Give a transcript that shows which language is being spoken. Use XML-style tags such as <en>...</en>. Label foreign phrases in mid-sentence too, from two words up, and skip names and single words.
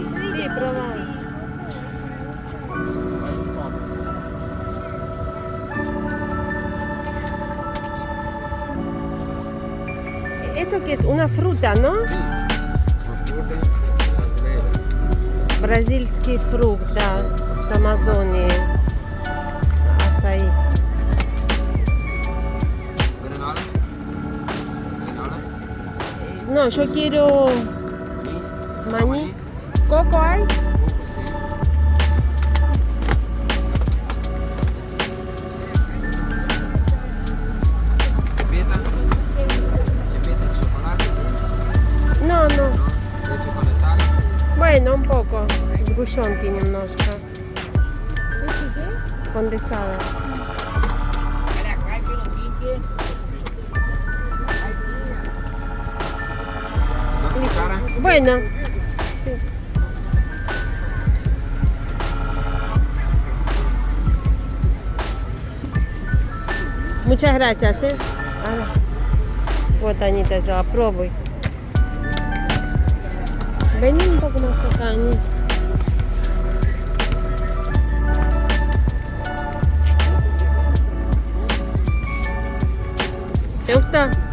<es>Sí, prueba. Eso que es una fruta, ¿no?</es> <ru>Бразильский фрукт, да, с Амазонии. Асаи.</ru> <es>Granola. Granola. No, yo quiero maní. ¿Coco hay? Sí. Chipeta. Chipeta de chocolate. No, no. Leche condensada. Bueno, un poco.</es> <ru>Сгущенки немножко. Конденсада.</ru> <es>Dos cucharas. Bueno. Sí. Muchas gracias, ¿eh?</es> <ru>Ah, вот они взяла, пробуй.</ru> <es>Vení un poco más acá, Ani. ¿Te gusta?</es>